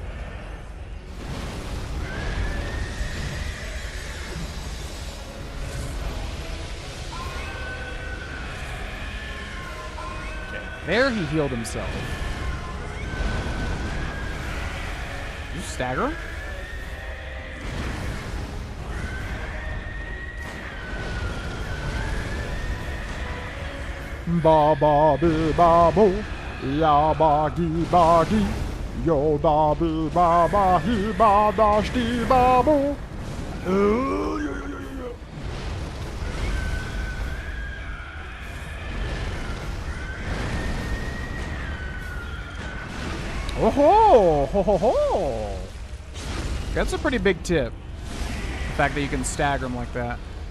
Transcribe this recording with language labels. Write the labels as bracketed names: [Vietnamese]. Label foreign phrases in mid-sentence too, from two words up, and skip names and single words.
[English] Okay, there he healed himself. Did you stagger him? Ba ba boo ba boo. Ya ba gee ba gee. Yo da boo ba ba he ba da shti ba boo. Oh ho ho ho ho! That's a pretty big tip. The fact that you can stagger them like that.